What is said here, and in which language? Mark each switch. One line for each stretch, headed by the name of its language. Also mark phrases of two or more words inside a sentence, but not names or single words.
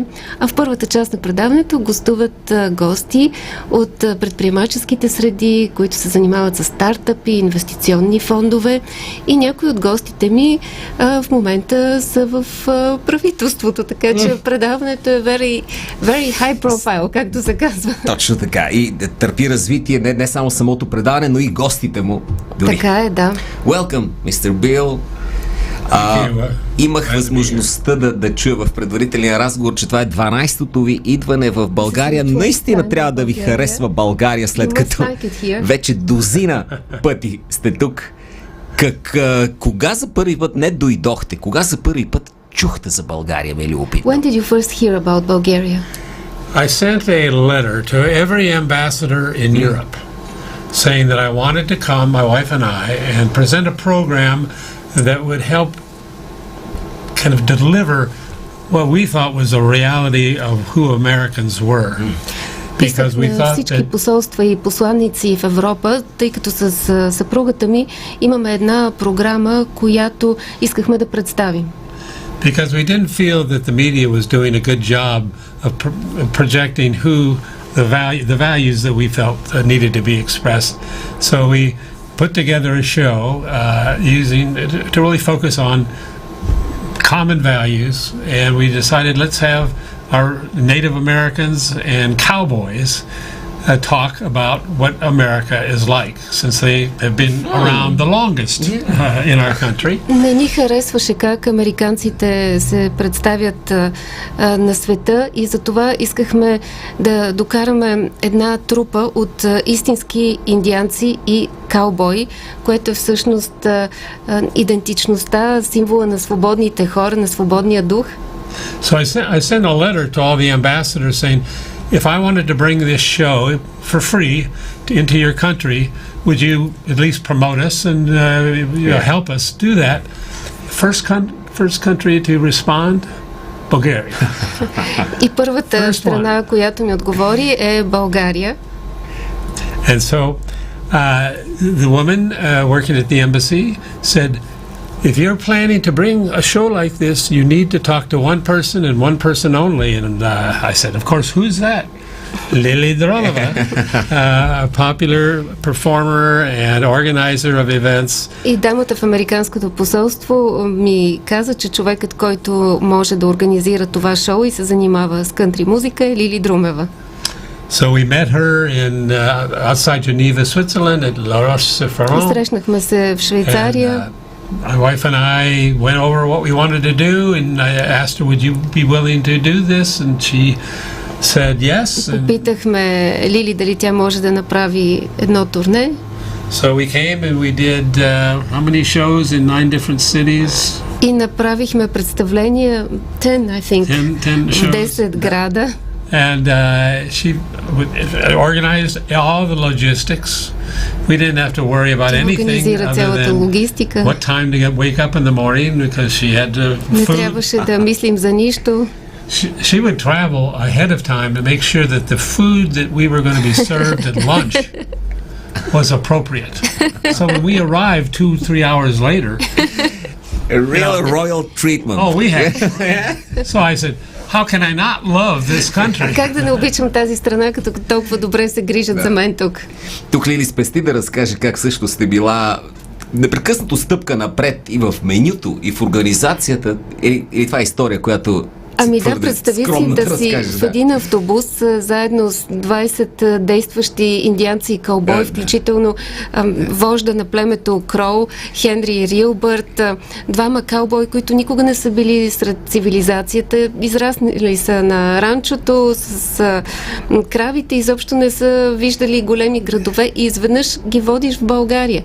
Bulgarian: А в първата част на предаването гостуват гости от предприемаческите среди, които се занимават с стартъпи, инвестиционни фондове, и някои от гостите ми в момента са в правителството, така че предаването е
English: very, very high profile,
Bulgarian: както се казва. Точно така. И търпи развитие не само самото предаване, но и гостите му. Дори. Така е, да. Welcome, мистер Бил. Имах възможността да чуя в предварителния разговор, че това е 12-то ви идване в България. Наистина трябва да ви харесва България, след като вече дозина пъти сте тук. Кога за първи път не дойдохте? Кога за първи път чухте за България, ме любопитно?
English: When did you first hear about Bulgaria? I sent a letter to every ambassador in Europe saying that I wanted to come, my wife and I, and present a program that would help kind of deliver what we thought was a reality of who Americans were. Because we
Bulgarian: Писах на
English: thought
Bulgarian: всички
English: that
Bulgarian: посолства и посланици в Европа, тъй като с съпругата ми имаме една програма, която искахме да представим.
English: because we didn't feel that the media was doing a good job of projecting who the values that we felt needed to be expressed. So we put together a show using to really focus on common values, and we decided let's have our Native Americans and cowboys talk about what America is like, since they have been around the longest in our country.
Bulgarian: Не ни харесваше как американците се представят на света, и затова искахме да докараме една трупа от истински индианци и каубои, което е всъщност идентичността, символа на свободните хора, на свободния дух.
English: So I sent a letter to all the ambassadors saying, if I wanted to bring this show for free into your country, would you at least promote us and help us do that? First country to respond, Bulgaria.
Bulgarian: И първата страна, която ми отговори, е България.
English: And so the woman working at the embassy said, if you're planning to bring a show like this, you need to talk to one person and one person only. And I said, of course, who's that? Lili Drolova, a popular performer and organizer of events.
Bulgarian: И дамата в Американското посолство ми каза, че човекът, който може да организира това шоу и се занимава с кънтри музика, е Лили Друмева.
English: So we met her in outside Geneva, Switzerland, at La Roche-sur-Foron.
Bulgarian: Срещнахме се в Швейцария.
English: My wife and I went over what we wanted to do, and I asked her, would you be willing to do this? And she said yes.
Bulgarian: Попитахме Лили дали тя може да направи едно турне.
English: So we came and we did how many shows in 9 different cities?
Bulgarian: И направихме представления 10,
English: I think, 10 shows.
Bulgarian: 10 града.
English: And she organized all the logistics. We didn't have to worry about anything other than what time to wake up in the morning, because she had to
Bulgarian: Не
English: food.
Bulgarian: трябваше да мислим за нищо.
English: She would travel ahead of time to make sure that the food that we were going to be served at lunch was appropriate. So when we arrived 2-3 hours later, A real royal treatment. oh, we had. So I said, how can I not love this country?
Bulgarian: Как да не обичам тази страна, като толкова добре се грижат за мен тук? Тук Лили спести да разкаже как също сте била непрекъснато стъпка напред и в менюто, и в организацията. Или това е история, която Ами да, представи си да си в един автобус заедно с 20 действащи индианци и кълбой, включително вожда на племето Кроу, Хенри Рилбърт, двама кълбой, които никога не са били сред цивилизацията, израснали са на ранчото с кравите, изобщо не са виждали големи градове и изведнъж ги водиш в България.